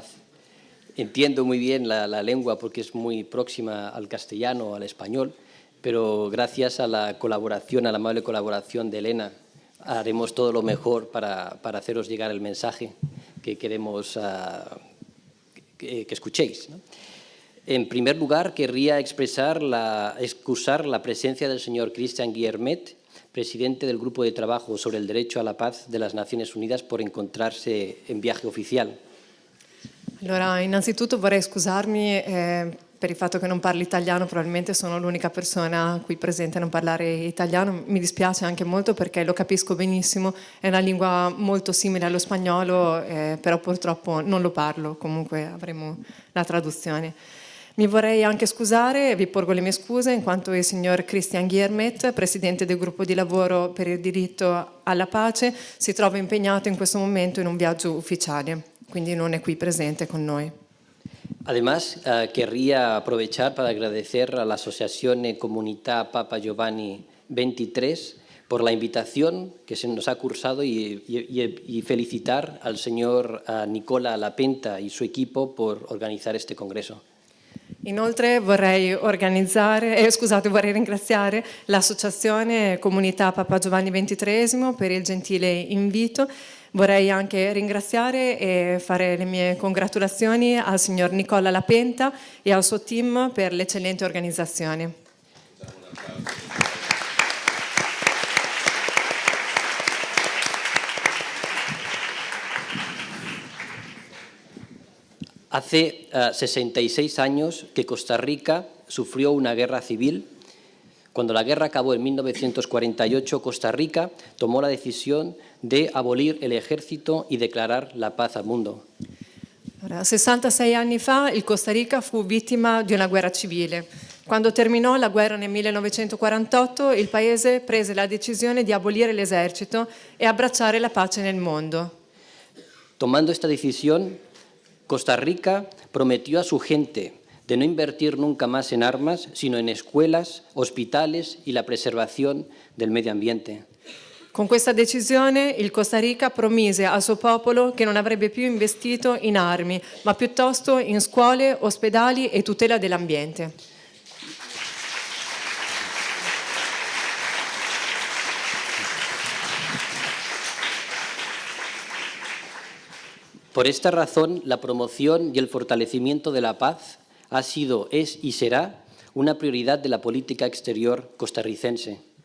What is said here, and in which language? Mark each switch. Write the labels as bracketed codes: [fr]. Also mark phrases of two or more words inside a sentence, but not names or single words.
[es] Entiendo muy bien la lengua porque es muy próxima al castellano, al español, pero gracias a la colaboración, a la amable colaboración de Elena, haremos todo lo mejor para haceros llegar el mensaje que queremos que escuchéis, ¿no? En primer lugar, querría excusar la presencia del señor Christian Guillermet, presidente del Grupo de Trabajo sobre el Derecho a la Paz de las Naciones Unidas, por encontrarse en viaje oficial. [it] Allora, innanzitutto vorrei scusarmi per il fatto che non parlo italiano, probabilmente sono l'unica persona qui presente a non parlare italiano. Mi dispiace anche molto perché lo capisco benissimo, è una lingua molto simile allo spagnolo, però purtroppo non lo parlo, comunque avremo la traduzione. Mi vorrei anche scusare, vi porgo le mie scuse, in quanto il signor Christian Guillermet, presidente del gruppo di lavoro per il diritto alla pace, si trova impegnato in questo momento in un viaggio ufficiale, quindi non è qui presente con noi. [es] Además, querría aprovechar para agradecer a la Asociación Comunità Papa Giovanni XXIII por la invitación que se nos ha cursado y felicitar al señor Nicola Lapenta y su equipo por organizar este congreso. [it] Inoltre vorrei ringraziare l'Associazione Comunità Papa Giovanni XXIII per il gentile invito. Vorrei anche ringraziare e fare le mie congratulazioni al signor Nicola Lapenta e al suo team per l'eccellente organizzazione. [es] Hace 66 años que Costa Rica sufrió una guerra civil. Cuando la guerra acabó en 1948, Costa Rica tomó la decisión de abolir el ejército y declarar la paz al mundo. [it] 66 anni fa il Costa Rica fu vittima di una guerra civile. Quando terminò la guerra nel 1948, il paese prese la decisione di abolire l'esercito e abbracciare la pace nel mondo. [es] Tomando esta decisión, Costa Rica prometió a su gente de no invertir nunca más en armas, sino en escuelas, hospitales y la preservación del medio ambiente. [it] Con questa decisione il Costa Rica promise al suo popolo che non avrebbe più investito in armi, ma piuttosto in scuole, ospedali e tutela dell'ambiente. [es] Por esta razón, la promoción y el fortalecimiento de la paz ha sido, es y será una prioridad de la política exterior costarricense.